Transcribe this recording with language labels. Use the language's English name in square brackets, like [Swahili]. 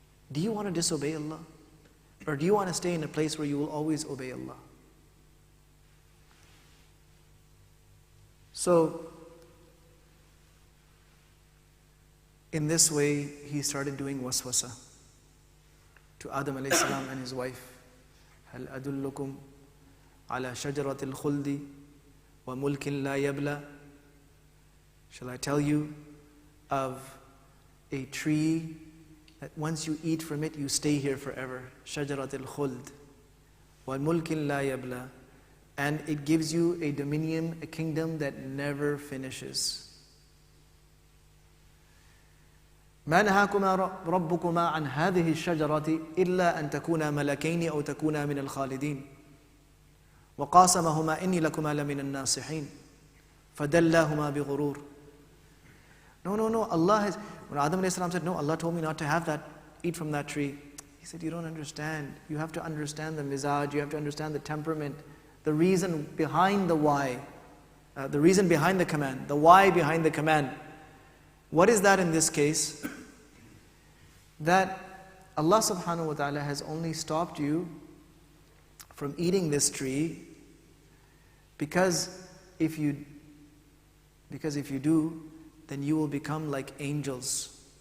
[English] Do you want to disobey Allah? Or do you want to stay in a place where you will always obey Allah? So, in this way, he started doing waswasa to Adam alayhi salam and his wife. [Arabic] هل أدلكم على شجرة الخلد وملك لا يبلى? [English] Shall I tell you of a tree that once you eat from it, you stay here forever? [Arabic] شجرة الخلد وملك لا يبلى. [English] And it gives you a dominion, a kingdom that never finishes. [Arabic] ما نهاكما ربكما عن هذه الشجرة إلا أن تكونا ملكين أو تكونا من الخالدين وقاسمهما إني لكما لمن الناصحين فدلاهما بغرور. [English] No, Allah has, when Adam a.s. said, no, Allah told me not to have that, eat from that tree. He said, you don't understand. You have to understand the mizaj, you have to understand the temperament, the reason behind the why, the reason behind the command, the why behind the command. What is that in this case? That Allah subhanahu wa ta'ala has only stopped you from eating this tree because if you do, then you will become like angels.